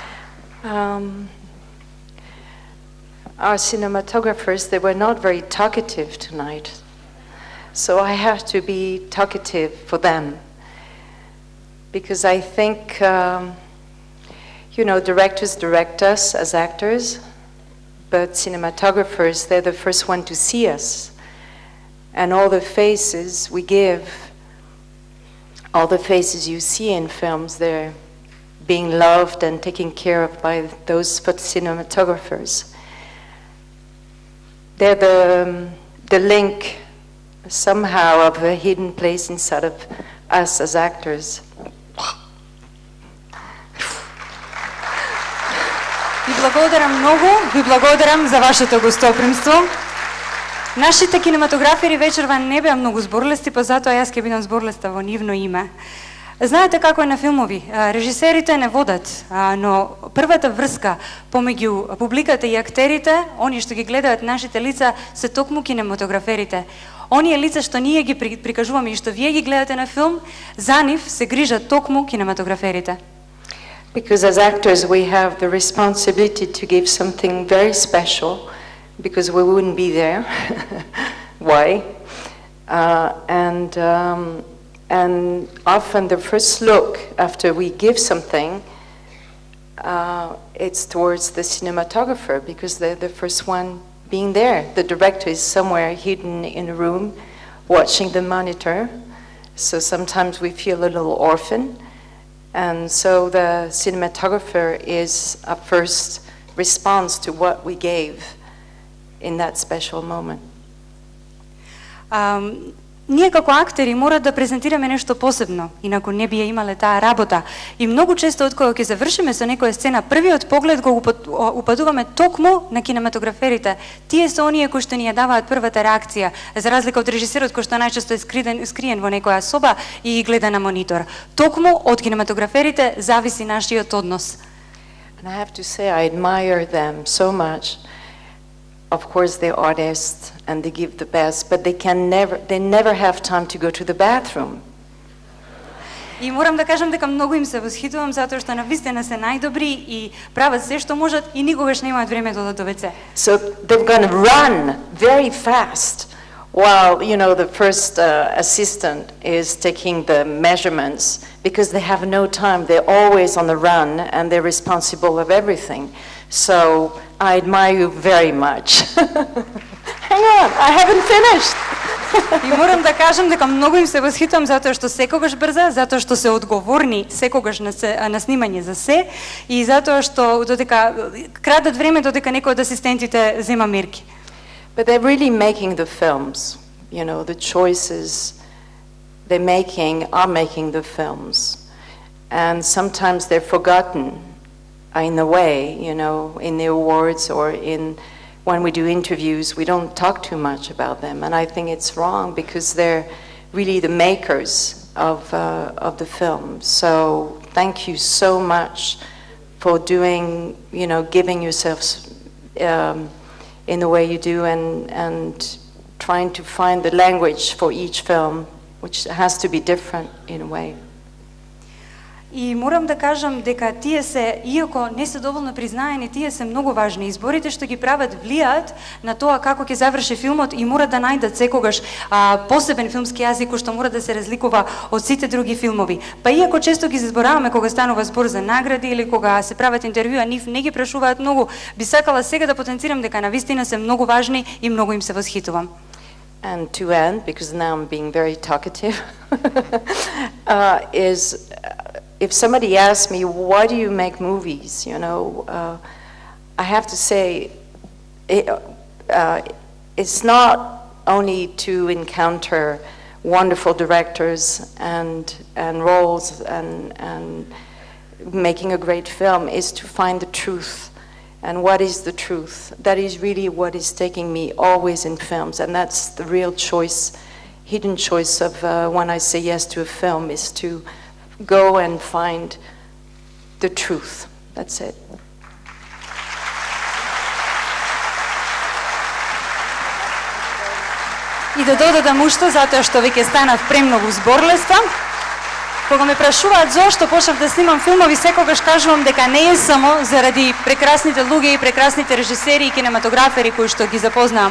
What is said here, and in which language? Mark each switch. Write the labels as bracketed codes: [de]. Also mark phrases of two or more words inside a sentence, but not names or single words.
[en] Our cinematographers, they were not very talkative tonight, so I have to be talkative for them, because I think, you know, directors direct us as actors, but cinematographers, they're the first one to see us, and all the faces we give, all the faces you see in films, they're being loved and taken care of by those cinematographers. They're the link somehow of a hidden place inside of us as actors. [mk] Ви благодарам многу, ви благодарам за вашето гостопримство. Нашите кинематографери вечерва не беа многу зборлести, па затоа јас ќе бидам зборлеста во нивно име. Знаете како е на филмови? Режисерите не водат, но првата врска помеѓу публиката и актерите, они што ги гледаат нашите лица, се токму кинематограферите. Оние лица што ние ги прикажуваме и што вие ги гледате на филм, за нив се грижат токму кинематограферите. [en] Because as actors we have the responsibility to give something very special, because we wouldn't be there. Why? And often the first look after we give something, it's towards the cinematographer, because they're the first one being there. The director is somewhere hidden in a room watching the monitor, so sometimes we feel a little orphan. And so the cinematographer is a first response to what we gave in that special moment. [mk] Ние како актери мора да презентираме нешто посебно, инаку не би ја имале таа работа. И многу често од кога ќе завршиме со некоја сцена, првиот поглед го упадуваме токму на кинематограферите. Тие се оние кои што ни ја даваат првата реакција, за разлика од режисерот кој што најчесто е скриен во некоја соба и гледа на монитор. Токму од кинематограферите зависи нашиот однос. [en] And I have to say I admire them so much. Of course, they're artists and they give the best, but they never have time to go to the bathroom. [mk] И морам да кажам дека многу им се восхитувам затоа што навистина се најдобри и прават се што можат и никогаш немаат време да одат до WC. [en] So they're going to run very fast while, the first assistant is taking the measurements, because they have no time. They're always on the run and they're responsible of everything. So I admire you very much. Hang on, I haven't finished. [mk] И морам да кажам дека многу им се восхитувам затоа што секогаш брза, затоа што се одговорни секогаш на снимање за се и затоа што додека крадат време додека некој од асистентите зема мерки. [en] But they're really making the films. The choices they're making are making the films. And sometimes they're forgotten in a way, in the awards or when we do interviews, we don't talk too much about them. And I think it's wrong, because they're really the makers of the film. So thank you so much for doing, giving yourselves in the way you do, and trying to find the language for each film, which has to be different in a way. [mk] И морам да кажам дека тие се, иако не се доволно признаени, тие се многу важни. Изборите што ги прават влијаат на тоа како ќе заврши филмот и мора да најдат секогаш посебен филмски јазик кој што мора да се разликува од сите други филмови. Па иако често ги забораваме кога станува збор за награди или кога се прават интервјуа, нив не ги прашуваат многу. Би сакала сега да потенцирам дека навистина се многу важни и многу им се восхитувам. [en] And to end, because now I'm being very talkative, is if somebody asks me, why do you make movies, I have to say, it's not only to encounter wonderful directors and roles and making a great film, is to find the truth. And what is the truth? That is really what is taking me always in films, and that's the real choice, hidden choice of when I say yes to a film, is to go and find the truth. That's it. [mk] И да додадам уште, затоа што веќе станав премногу зборлеста. Кога ме прашуваат зошто почнав да снимам филмови, секогаш кажувам дека не е само заради прекрасните луѓе и прекрасните режисери и кинематографери кои што ги запознавам.